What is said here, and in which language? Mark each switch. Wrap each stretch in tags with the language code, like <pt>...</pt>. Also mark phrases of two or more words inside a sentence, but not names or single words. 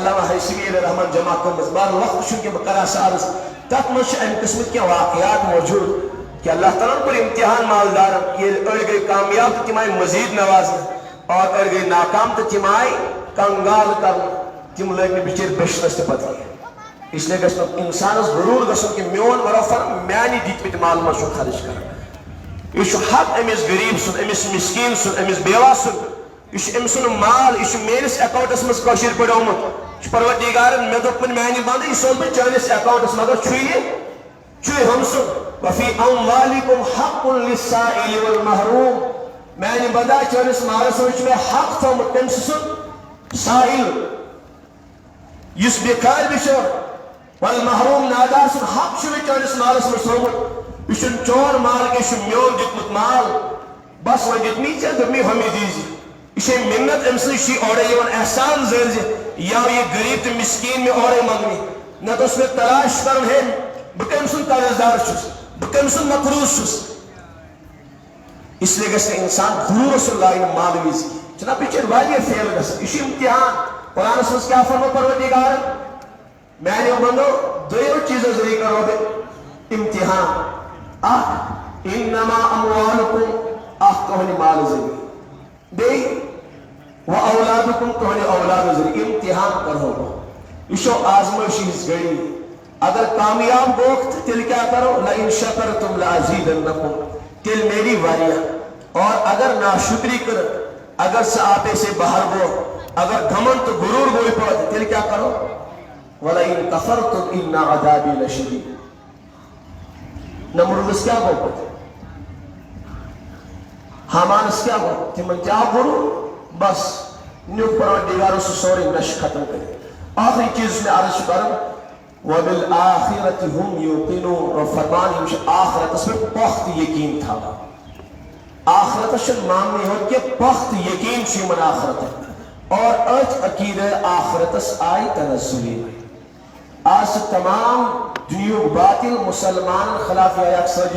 <ks>علامہ حیثمی علیہ رحمان جمع کٔرمٕژ بہر وقت چھُنہٕ کہِ بہٕ کرٕ ہا سُہ عرض تتھ منٛز چھِ امہِ قٕسمٕکۍ کینٛہہ واقعات موجوٗد کہ اللہ تعالیٰ ہن کوٚر امتحان مالدارن ییٚلہِ أڑۍ گٔے کامیاب تہٕ تِم آیہِ مزیٖد نوازنہٕ اور أڑۍ گٔے ناکام تہٕ تِم آیہِ کنگال کرنہٕ تِم لٔگۍ نہٕ بِچٲرۍ بٔچھنس تہِ پتہٕ کینٛہہ اس لیے گژھِ نہٕ انسانس غروٗر گژھُن کہ میون رۄفر میانہِ دِتمٕتۍ مال منٛز چھُ خرٕچ کران یہ چھُ حق أمِس غریٖب سُنٛد أمِس مسکیٖن سُنٛد أمِس بیوا سُنٛد یہ چھُ أمۍ سُنٛد مال یہ چھُ میٲنِس اکاؤنٹس منٛز کٲشِر پٲٹھۍ آمُت یہ چھُ پروردگارن مےٚ دوٚپمُت میانہِ بنٛدٕ یہِ سوز بہٕ چٲنِس اکاؤنٹس مگر چھُ یہِ ہُم سُنٛد</ks> <ar>وفی اموالکم حق للسائل والمحروم</ar> <ks>میانہِ بنٛدا چٲنِس مالس منٛز چھُ مےٚ حق تھوٚمُت تٔمۍ سُنٛد سائل یُس بِکار بِچور والمحروم نادار سُنٛد حق چھُ مےٚ چٲنِس مالس منٛز تھوٚمُت یہ چھُنہٕ چون مال کینٛہہ یہِ چھُ میون دیُتمُت مال بس وۄنۍ دیُتمی ژےٚ دوٚپمی ہُمہِ دیٖزِ یہ چھِ منت أمۍ سٕنٛز چھِ اورے یِوان احسان زٲرۍ زِ یہِ آو یہِ غریٖب تہٕ مسکیٖن مےٚ اورے منٛگنہِ نتہٕ اوس مےٚ تلاش کرُن ہے بہٕ کٔمۍ سُنٛد قرض دار چھُس بہٕ کٔمۍ سُنٛد مقروض چھُس</ks> <ur>اس لیے</ur> <ks>گژھِ نہٕ انسان غروٗرس لاگنہٕ مالہٕ وِزِ چھُنہ بِچٲرۍ واریاہ فیل گژھان یہِ چھُ امتحان قرآنس منٛز کیٛاہ فرمو پروردگارن میانیو بندو دۄیو چیٖزو ذٔریعہٕ کرو بہٕ امتحان اکھ</ks> <ar>انما اموالکم</ar> <ks>اکھ تُہنٛدِ مالہٕ ذٔریعہٕ بیٚیہِ واولادکم تُہنٛدِ اولادٕ ذٔریعہٕ امتحان کرہو بہٕ یہِ چھو آزمٲیشی ہٕنٛز گٔڑی اگر کامیاب گوکھ تہٕ تیٚلہِ کیٛاہ کرو</ks> <ar>لئن شکرتم لازیدنکم</ar> <ks>تیٚلہِ میلی واریاہ اور اگر ناشکری کٔرٕکھ اگر ژٕ</ks> <ur>آپے سے باہر</ur> <ks>گوٚو اگر گھمنڈ تہٕ غروٗر گوٚوٕے پٲدٕ تیٚلہِ کیٛاہ کرو</ks> <ar>ولئن کفرتم ان عذابی لشدید</ar> <ks>نمرودس کیٛاہ گوٚو پتہٕ حامانس کیٛاہ گوٚو تِمن تہِ آو غروٗر بس نیُک پروردگارو سُہ سورُے نشہٕ ختم کٔرِتھ آخری چیٖز مےٚ عرض چھُ کرُن</ks> <ar>وبالآخرة هم يوقنون</ar> <ks>اور فرمان یِم چھِ آخرتس پٮ۪ٹھ پختہٕ یقیٖن تھاوان آخرتس چھُنہٕ ماننٕے یوت کینٛہہ پختہٕ یقیٖن چھُ یِمن آخرتس اور أتھۍ عقیٖدے آخرتس آیہِ تنزُلی آز چھِ تمام دُنیہُک باطل مُسلمانن خلاف یہ اکھ سٲزِش</ks>